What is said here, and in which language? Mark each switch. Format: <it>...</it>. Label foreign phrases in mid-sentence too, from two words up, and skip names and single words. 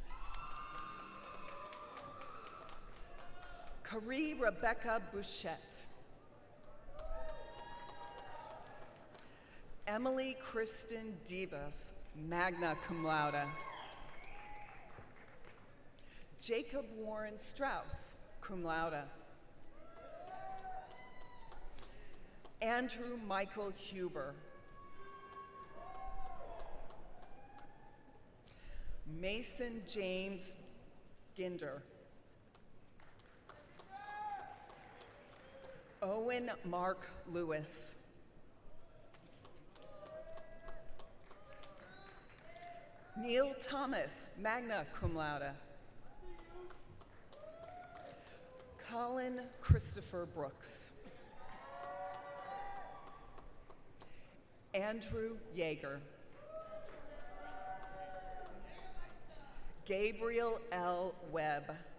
<en>Carrie Rebecca Bouchette. Emily Kristen Divas,</en> <la>magna cum laude.</la> <en>Jacob Warren Strauss,</en> <la>cum laude.</la> <en>Andrew Michael Huber. Mason James Ginder. Owen Mark Lewis. Neil Thomas,</en> <la>magna cum laude.</la> <en>Colin Christopher Brooks. Andrew Yeager. Gabriel L. Webb.</en>